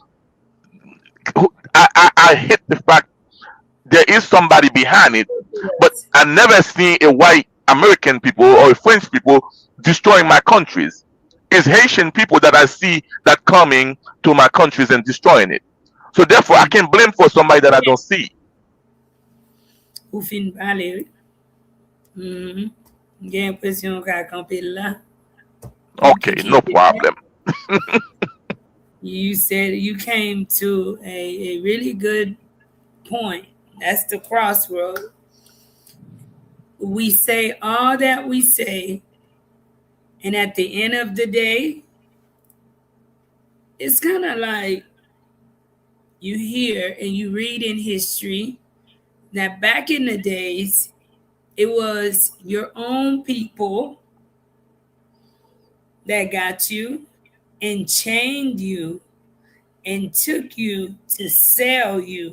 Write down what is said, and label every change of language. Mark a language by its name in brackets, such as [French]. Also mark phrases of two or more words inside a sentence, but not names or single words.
[English] I hate the fact there is somebody behind it, but I never seen a white American people or a French people destroying my countries. It's Haitian people that I see that coming to my countries and destroying it. So therefore, I can blame for somebody that I don't see. [Haitian Creole] Ou fin pale, gen presyon ka kampe la. [English] Okay, no problem. You said you came to a really good point. That's the crossroad. We say all that we say, and at the end of the day, it's kind of like you hear and you read in history that back in the days, it was your own people that got you and chained you and took you to sell you